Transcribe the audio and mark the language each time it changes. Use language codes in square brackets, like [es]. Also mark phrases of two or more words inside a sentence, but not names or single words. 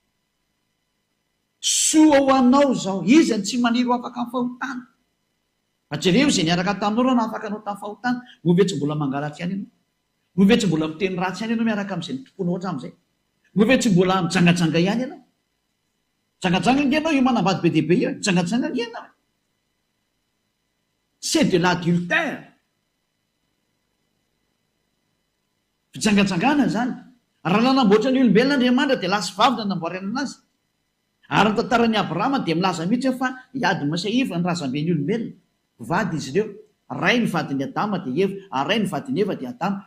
[mg] Soa ho anao zao, izy ny tsy maniry ho afaka amin'ny fahotana. Jereo izay niaraka taminao raha nafaka anao tamin'ny fahotana, move tsy mbola mangalatry ihany ianao, move tsy mbola miteny ratsy ihany ianao miaraka amin'izay nitomponao hatramin'izay, move tsy mbola mijangajanga ihany ianao. Jangajanga nge ianao io manambady be dia be io, jangajanga nge ianao. [fr] C'est de l'adultère. [mg] Fijangajangana zany. Raha nanamboatra ny olombelona Andriamanitra dia lasy vavy no nanamboarana anazy. Ary ny tantaran'ny Abrahama dia milaza mihitsy fa hiady masaiva ny razamben'ny olombelona. Vady izy ireo, ray ny vadin'ny Adama dia Eva, ary ray ny vadin'ny Eva dia Adama.